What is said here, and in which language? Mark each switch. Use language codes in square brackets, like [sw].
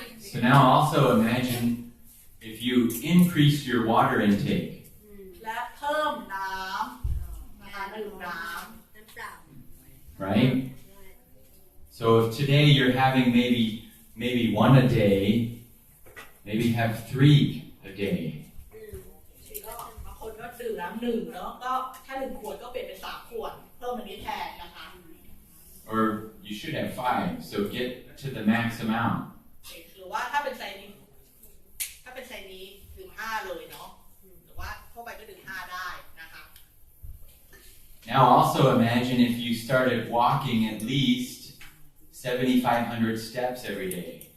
[en] So now also imagine if you increase your water intake. [th] และเพิ่มน้ำนะคะดื่มน้ำ [en] Right? So if today you're having maybe one a day, maybe have 3 a day. [th] ก็บางคนก็ดื่มน้ำหนึ่งแล้วก็ถ้า1 ขวดก็เปลี่ยนเป็น3 ขวดเพิ่มอันนี้แทนนะคะ [en] Or you should have 5, so get to the max amount. [th] หรือว่าถ้าเป็นไซส์นี้ดื่ม5เลยเนาะหรือว่าทั่วไปก็ดื่ม5ได้นะคะ [en] Now also imagine if you started walking at least 7,500 steps every day.